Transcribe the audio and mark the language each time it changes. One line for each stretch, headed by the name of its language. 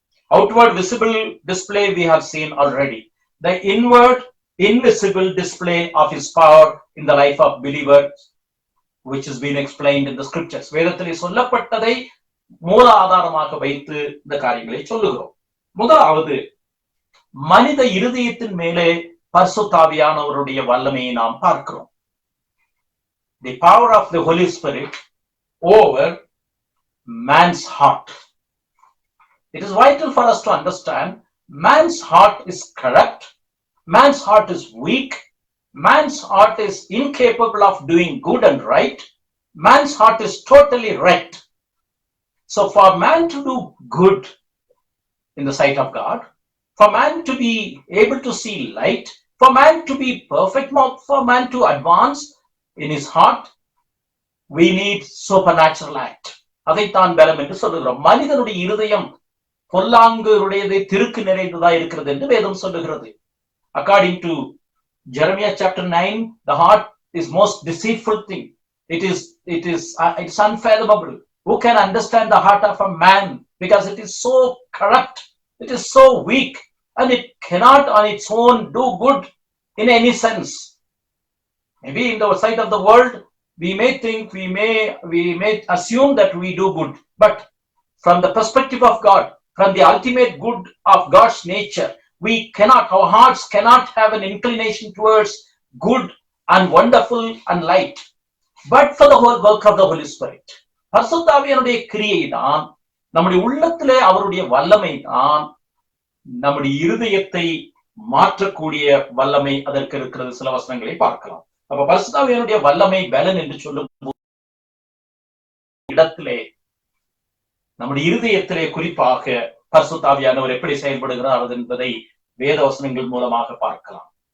English: Outward visible display we have seen already. The inward invisible display of his power in the life of believers, which has been explained in the scriptures.
Tamil: வேதத்திலே சொல்லப்பட்டதை மூல ஆதாரமாக வைத்து இந்த காரியங்களை சொல்லுகிறோம். முதலாவது, மனித இருதயத்தின் மேலே பரிசுத்த ஆவியானவருடைய வல்லமையை நாம் பார்க்கிறோம்.
English: The power of the Holy Spirit over man's heart. It is vital for us to understand man's heart is corrupt, man's heart is weak, man's heart is incapable of doing good and right, man's heart is totally wrecked. So for man to do good in the sight of God, for man to be able to see light, for man to be perfect, for man to advance in his heart, we need supernatural act.
Tamil: அதைத்தான் பலம் என்று சொல்லுகிறோம். மனிதனுடைய இருதயம் பொல்லாங்குடையதை திருக்கு நிறைந்ததா இருக்கிறது என்று வேதம் சொல்லுகிறது.
English: According to Jeremiah chapter 9, the heart is most deceitful thing. It's unfathomable. Who can understand the heart of a man? Because it is so corrupt, it is so weak, and it cannot on its own do good in any sense. Maybe in the sight of the world, we may think, we may assume that we do good, but from the perspective of God, from the ultimate good of God's nature, our hearts cannot have an inclination towards good and wonderful and light, but for the whole work of the Holy Spirit.
Tamil: பரிசுத்தாவியனுடைய கிரியை தான், நம்முடைய உள்ளத்திலே அவருடைய வல்லமை தான் நம்முடைய இருதயத்தை மாற்றக்கூடிய வல்லமை அதற்கு இருக்கிறது. சில வசனங்களை பார்க்கலாம். அப்ப பரிசுத்தாவியனுடைய வல்லமை பலன் என்று சொல்லும் இடத்திலே நம்முடைய இருதயத்திலே குறிப்பாக பரிசுத்தாவியானவர் எப்படி செயல்படுகிறார் என்பதை வேத வசனங்கள் மூலமாக பார்க்கலாம்.